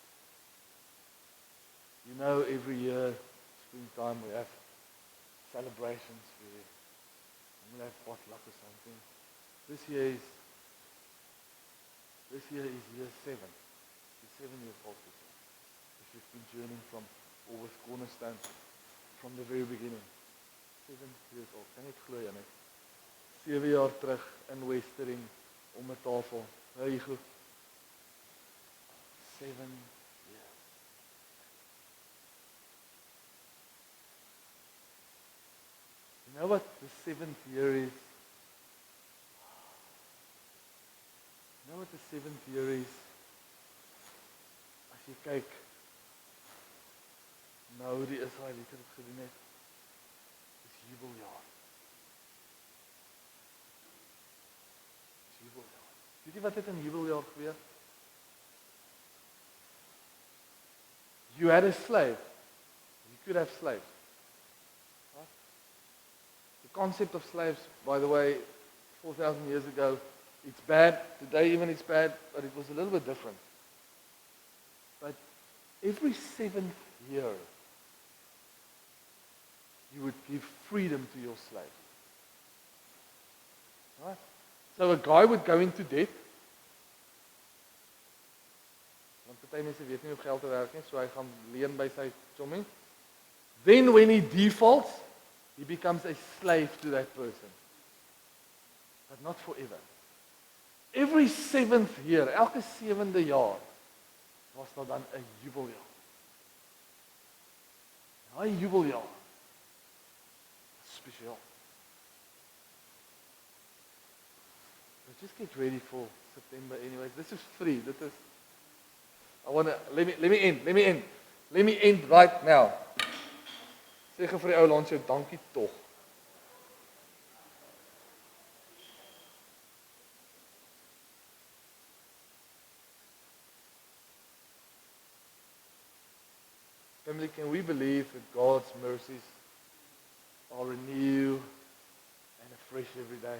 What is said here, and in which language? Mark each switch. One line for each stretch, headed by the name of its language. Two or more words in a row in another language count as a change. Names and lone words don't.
English: Every year, springtime, we have celebrations where we'll have potluck or something. This year is year 7. It's 7 years old this year. If you've been journeying from Always Cornerstone from the very beginning. 7 years old.
Afrikaans: Kan ek glo, Janet? 7 jaar terug in Westering om 'n tafel. Hey, goed.
English: 7 years. You know what the 7th year is? You know what the 7th year is?
Afrikaans: As jy kyk nou die Israeliete het gedoen het. Dis jubeljaar. Jubeljaar. Weet jy wat het in jubeljaar gebeur?
English: You had a slave. You could have slaves. Right? The concept of slaves, by the way, 4,000 years ago, it's bad. Today even it's bad, but it was a little bit different. But every 7th year, you would give freedom to your slave. Right? So a guy would go into debt.
Afrikaans: Want party mense weet nie of geld te werk nie, so hy gaan leen by sy chommie.
English: Then when he defaults, he becomes a slave to that person. But not forever. Every 7th year,
Afrikaans: elke 7de jaar, was daar dan 'n jubeljaar. Daai jubeljaar special.
English: But just get ready for September anyways. This is free. Let me end right now.
Afrikaans: Sê vir die ou langs jou dankie tog.
English: Family, can we believe that God's mercies are renewed and afresh every day?